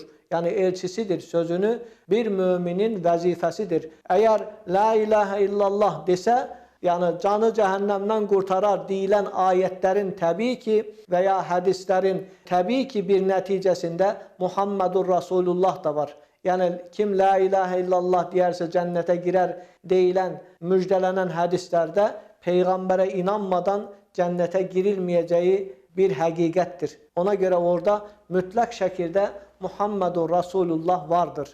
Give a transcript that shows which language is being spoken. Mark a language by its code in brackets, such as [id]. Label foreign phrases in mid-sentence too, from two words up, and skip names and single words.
[tr] Yani elçisidir. Sözünü bir müminin vazifesidir. Eğer [ar] لا إله إلا الله [tr] dese, yani canı cehennemden kurtarar deyilen ayetlerin tabii ki veya hadislerin tabii ki bir neticesinde [ar] محمد رسول الله [tr] da var. [az] yəni kim [ar] لا إله إلا الله [az] deyərsə cənnətə girər deyilən, müjdələnən hədislərdə Peyğəmbərə inanmadan cənnətə girilməyəcəyi bir həqiqətdir. Ona görə orada mütləq şəkildə [ar] محمد رسول الله [az] vardır.